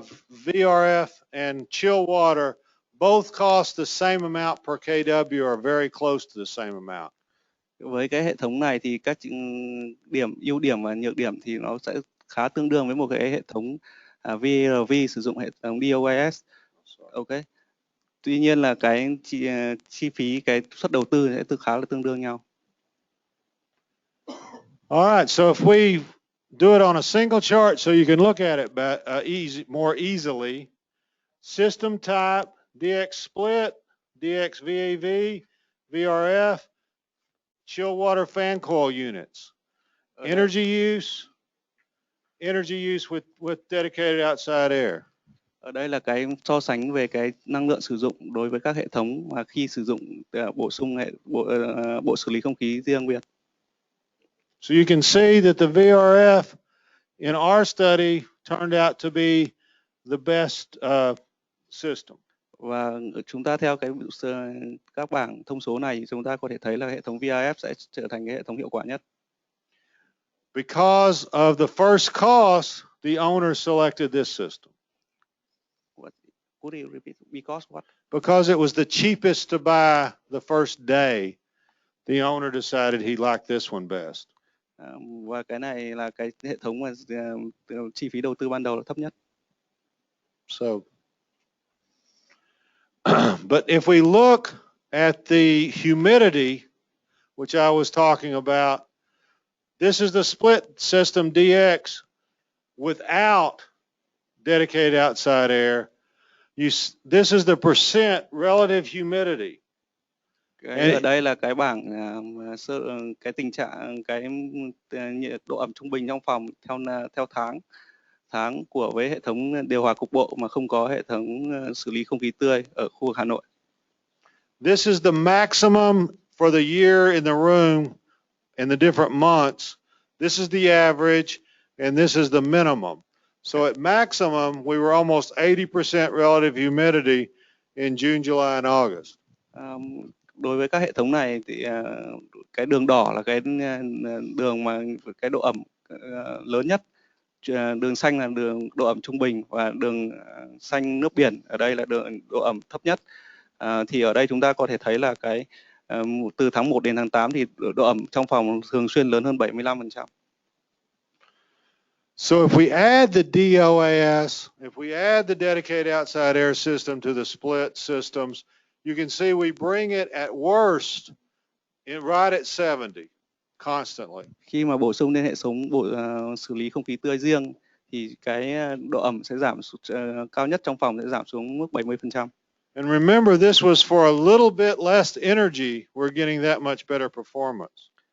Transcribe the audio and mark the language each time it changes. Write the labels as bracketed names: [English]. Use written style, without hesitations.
[English] VRF and chill water both cost the same amount per kW or very close to the same amount. [Vietnamese] Với cái hệ thống này thì các ưu điểm và nhược điểm thì nó sẽ khá tương đương với một cái hệ thống VRV sử dụng hệ thống DOAS. Ok. Tuy nhiên là cái chi phí, cái suất đầu tư sẽ khá là tương đương nhau. [English] All right, so if we do it on a single chart so you can look at it more easily. System type, DX split, DX VAV, VRF, chill water fan coil units. Energy use with dedicated outside air. [Vietnamese] Ở đây là cái so sánh về cái năng lượng sử dụng đối với các hệ thống mà khi sử dụng bổ sung bộ xử lý không khí riêng biệt. [English] So you can see that the VRF in our study turned out to be the best system. [Vietnamese] Và chúng ta theo các bảng thông số này, chúng ta có thể thấy là hệ thống VRF sẽ trở thành cái hệ thống hiệu quả nhất. [English] Because of the first cost, the owner selected this system. Could you repeat? Because what? Because it was the cheapest to buy the first day, the owner decided he liked this one best. [Vietnamese] Và cái này là cái hệ thống mà chi phí đầu tư ban đầu là thấp nhất. [English] So, but if we look at the humidity, which I was talking about, this is the split system DX without dedicated outside air. This is the percent relative humidity. [Vietnamese] Ở đây là cái bảng cái tình trạng cái nhiệt độ ẩm trung bình trong phòng theo tháng với hệ thống điều hòa cục bộ mà không có hệ thống xử lý không khí tươi ở khu vực Hà Nội. [English] This is the maximum for the year in the room in the different months. This is the average and this is the minimum. So at maximum, we were almost 80% relative humidity in June, July, and August. [Vietnamese] Đối với các hệ thống này thì cái đường đỏ là cái đường mà cái độ ẩm lớn nhất, đường xanh là đường độ ẩm trung bình và đường xanh nước biển ở đây là đường độ ẩm thấp nhất. Thì ở đây chúng ta có thể thấy là cái từ tháng 1 đến tháng 8 thì độ ẩm trong phòng thường xuyên lớn hơn 75%. [English] So if we add the DOAS, if we add the dedicated outside air system to the split systems, you can see we bring it at worst right at 70 constantly. [Vietnamese] Khi mà bổ sung lên hệ thống xử lý không khí tươi riêng thì cái độ ẩm sẽ giảm cao nhất trong phòng sẽ giảm xuống mức 70%. [English] And remember, this was for a little bit less energy, we're getting that much better performance.